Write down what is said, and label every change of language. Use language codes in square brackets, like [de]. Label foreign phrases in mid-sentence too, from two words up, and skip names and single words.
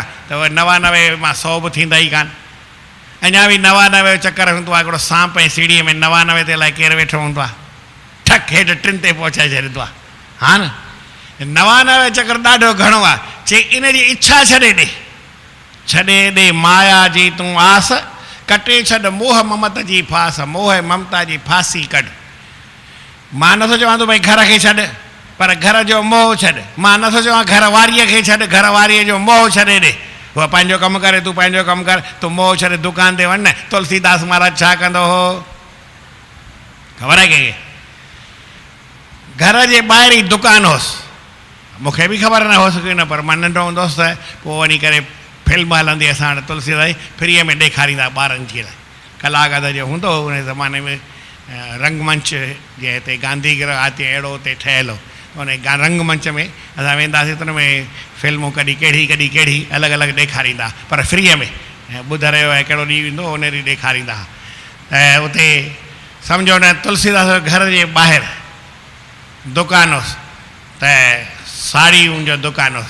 [sd] त वरी 99 मां 100 बि थींदा ई कान। अञा बि 99 जो चकर हूंदो आहे। हिकिड़ो सांप ऐं सीढ़ीअ में 99 ते अलाए केरु वेठो हूंदो आहे, ठक हेठि 3 ते पहुचाए छॾींदो आहे। हा न, 99 चकर ॾाढो घणो आहे। चई इन जी इच्छा छॾे ॾे, छॾे ॾे माया जी तूं आस, कटे छॾ मोह ममता जी फास, मोह ममता जी फासी कढ। मां नथो चवां तूं भई घर खे छॾ, पर घर जो मोह छॾ। मां नथो चवां घर वारीअ खे छॾ, घर वारीअ जो मोह छॾे ॾे। उहा पंहिंजो कमु करे, तूं पंहिंजो कमु कर, तूं मोह छॾे दुकान ते वञ न। तुलसीदास महाराज छा कंदो हो, ख़बर आहे कंहिंखे? घर जे ॿाहिरि ई दुकान हुअसि, मूंखे बि ख़बर न हुअसि की न, पर मां नंढो हूंदो हुअसि त पोइ वञी करे फिल्म हलंदी असां वटि, तुलसीदास फ्रीअ में ॾेखारींदा ॿारनि जे लाइ। कलाकद जो हूंदो हुओ उन ज़माने में, रंगमंच जे हिते गांधी ग्रह आते अहिड़ो हुते ठहियलु हो। उन रंगमंच में असां वेंदासीं त उन में फिल्मूं कॾहिं कहिड़ी अलॻि अलॻि ॾेखारींदा, पर फ्रीअ में। ऐं ॿुधर जो हिकिड़ो ॾींहुं ईंदो, उन ॾींहुं ॾेखारींदा। ऐं उते सम्झो न तुलसीदास घर जे ॿाहिरि दुकान हुअसि, त साड़ियुनि जो दुकान हुअसि।